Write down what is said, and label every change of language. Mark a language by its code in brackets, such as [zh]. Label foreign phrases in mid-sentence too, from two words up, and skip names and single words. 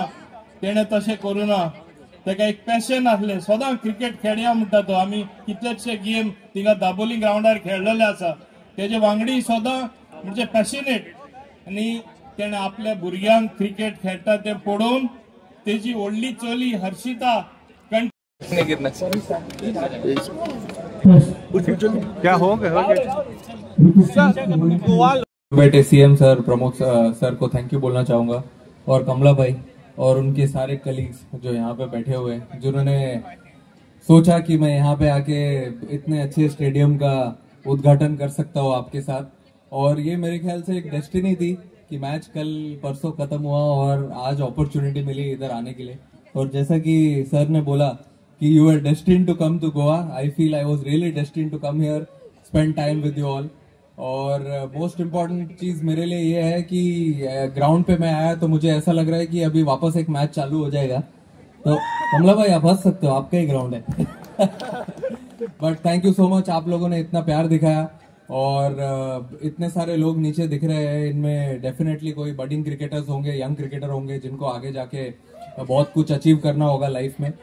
[kok] तेणे तशें करूना. तेका एक पॅशन आसले, सदां क्रिकेट खेळया म्हणटा तो. आमी कितलेशे गेम थिंगा दाबोली ग्राउंडार खेळलेले आसा. तेजे वांगडी सदां म्हणजे पॅशनेट. आनी तेणे आपल्या भुरग्यांक क्रिकेट खेळटा ते पळोवन तेजी व्हडली चली हर्षिता [hi] क्या हो गया? बेटे सीएम सर, प्रमुख सर को [en] thank you [hi] बोलना चाहूंगा, और कमला भाई और उनके सारे कलीग्स जो यहाँ पे बैठे हुए हैं, जिन्होंने सोचा कि मैं यहाँ पे आके इतने अच्छे स्टेडियम का उद्घाटन कर सकता हूँ आपके साथ. और ये मेरे ख्याल से एक डेस्टिनी थी कि मैच कल परसों खत्म हुआ और आज अपॉर्चुनिटी मिली इधर आने के लिए. और जैसा कि सर ने बोला कि [en] you are destined to come to Goa, I feel I was really destined to come here, spend time with you all. [hi] और [en] most important [hi] चीज मेरे लिए ये है कि ग्राउंड पे मैं आया तो मुझे ऐसा लग रहा है कि अभी वापस एक मैच चालू हो जाएगा. तो कमला भाई आप हंस सकते हो, आपका ही ग्राउंड है. [en] but thank you so much, [hi] आप लोगों ने इतना प्यार दिखाया. और इतने सारे लोग नीचे दिख रहे हैं, इनमें डेफिनेटली कोई [en] budding cricketers [hi] होंगे, [en] young cricketer [hi] होंगे, जिनको आगे जाके बहुत कुछ अचीव करना होगा लाइफ में.